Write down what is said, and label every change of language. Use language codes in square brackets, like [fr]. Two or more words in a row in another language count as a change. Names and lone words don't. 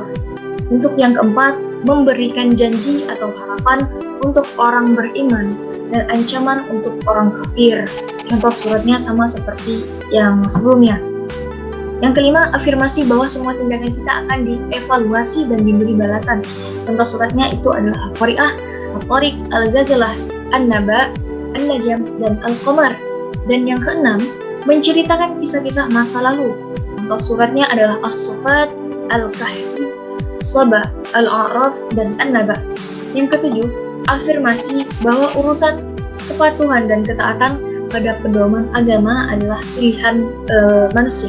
[id] Untuk yang keempat, memberikan janji atau harapan untuk orang beriman dan ancaman untuk orang kafir. Contoh suratnya sama seperti yang sebelumnya. Yang kelima, afirmasi bahwa semua tindakan kita akan dievaluasi dan diberi balasan. Contoh suratnya itu adalah Al-Qari'ah, Al-Tariq, Al-Zalzalah, An-Naba, An-Najm, dan Al-Qamar. Dan yang keenam, menceritakan kisah-kisah masa lalu. Contoh suratnya adalah As-Saffat, Al-Kahfi, Saba, Al-A'raf, dan An-Naba. Yang ketujuh, afirmasi bahwa urusan kepatuhan dan ketaatan pada pedoman agama adalah pilihan manusia.